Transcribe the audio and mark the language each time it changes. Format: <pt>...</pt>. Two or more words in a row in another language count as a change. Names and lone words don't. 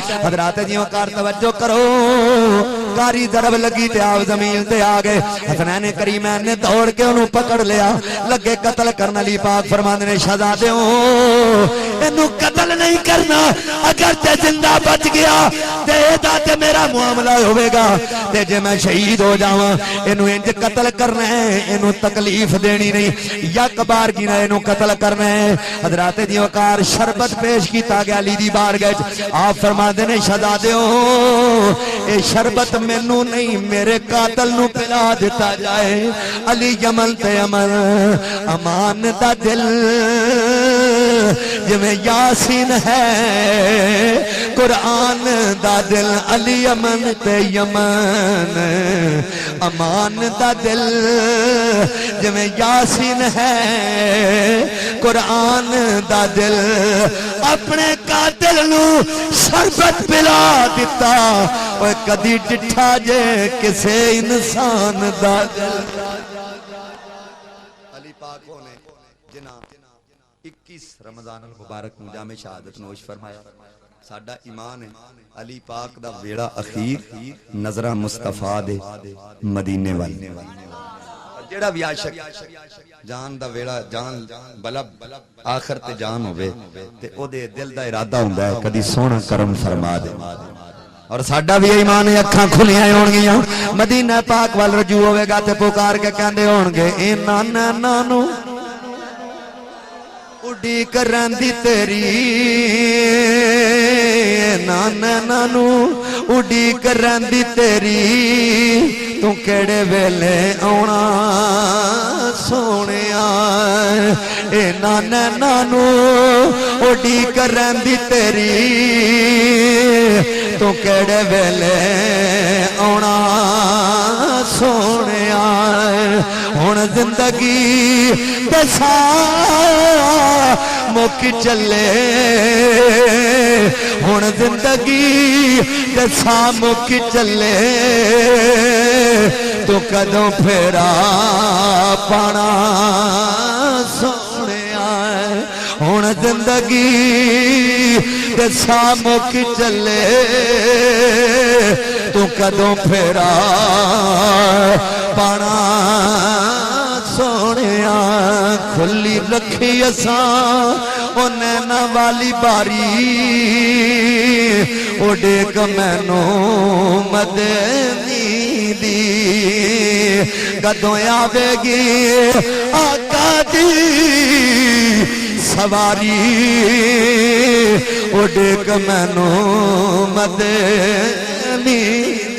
<pa>حضرات جیوں کار توجہ کرو, کاری ضرب لگی تے آپ زمین تے آگئے. حسنین کریمین نے دوڑ کے انہوں پکڑ لیا, لگے قتل کرنا. علی پاک فرماندے نے شہزادیوں انہوں قتل نہیں کرنا, اگر تے زندہ بچ گیا تے دا تے میرا معاملہ ہوئے گا, تے جے میں شہید ہو جاواں انہوں انج قتل کرنا ہے, انہوں تکلیف دینی نہیں, یک بار کی نہ انہوں قتل کرنا ہے. حضرات جیوں کار شربت پیش کیتا گیا علی دی بارگاہ. آپ فرماندے نے شہزادیوں اے شربت مینوں نہیں میرے قاتل نو پلا دیتا جائے. علی یمن تے یمن امان دا دل جویں یاسین ہے قرآن دا دل. علی یمن تے یمن امان دا دل جویں یاسین ہے قرآن دا دل. اپنے قاتل نو شربت پلا دیتا, اوے کدی ڈٹھا جے کسے انسان دا دل. علی پاک نے جناب 21 رمضان المبارک میں جامع شہادت نوش فرمایا. ساڈا ایمان ہے علی پاک دا ویڑا اخیر نظرہ مصطفیٰ دے مدینے والے. جیڑا بھی عاشق جان دا ویڑا جان بلب آخر تے جان ہوئے تے او دے دل دا ارادہ ہوندا ہے کدی سونا کرم فرما دے. اور ساڈا بھی ایمان ہے اکھاں کھلیاں ہون گیاں مدینہ پاک وال رجوع ہوے گا تے پکار کے کہندے ہون گے اے نانا نو اڈی کرندی تیری, نانا نو اڈی کرندی تیری, تو کیڑے ویلے آونا سونیا. اے نانا نو اڈی کرندی تیری, تو کیڑے ویلے آونا سونیا. ہن زندگی دسا مک چلے, ہن زندگی دسا مک چلے, تو کدوں پھیرا پانا سونیا. ہن زندگی دسا مک چلے, تو کدوں پھیرا پانا سونیا. کھلی رکھی اساں او نینا والی باری, او ڈیک مینوں مدنی دی, کدوں آوے گی آقا دی سواری, او ڈیک مینوں مدنی دی.</pa>